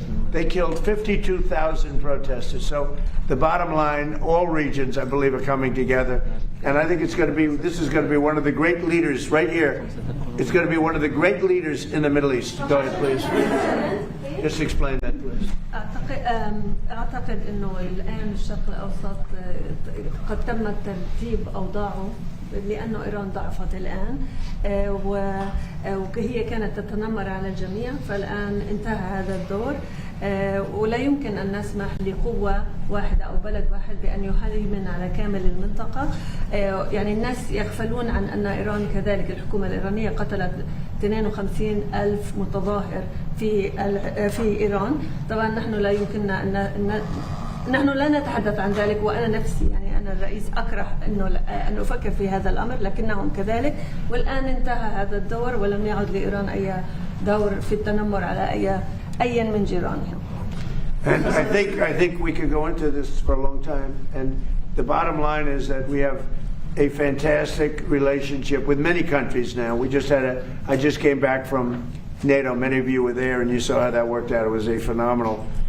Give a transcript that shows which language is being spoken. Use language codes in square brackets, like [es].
[en] They killed 52,000 protesters. So the bottom line, all regions, I believe, are coming together. And I think it's going to be, this is going to be one of the great leaders right here. It's going to be one of the great leaders in the Middle East. Go ahead, please. Just explain that, please. [ar] أعتقد أنه الآن الشرق الأوسط قد تم ترتيب أوضاعه لأنه إيران ضعفت الآن وهي كانت تتنمر على الجميع، فالآن انتهى هذا الدور ولا يمكن أن نسمح لقوة واحدة أو بلد واحد بأن يهيمن على كامل المنطقة. يعني الناس يغفلون عن أن إيران كذلك، الحكومة الإيرانية قتلت 52,000 متظاهر في إيران. طبعا نحن لا يمكننا أن نحن لا نتحدث عن ذلك، وأنا نفسي يعني أنا الرئيس أكره أن أفكر في هذا الأمر، لكنهم كذلك. والآن انتهى هذا الدور ولم يعد لإيران أي دور في التنمر على أي من جيرانهم. [en] And I think we could go into this for a long time. And the bottom line is that we have a fantastic relationship with many countries now. I just came back from NATO. Many of you were there, and you saw how that worked out. It was a phenomenal.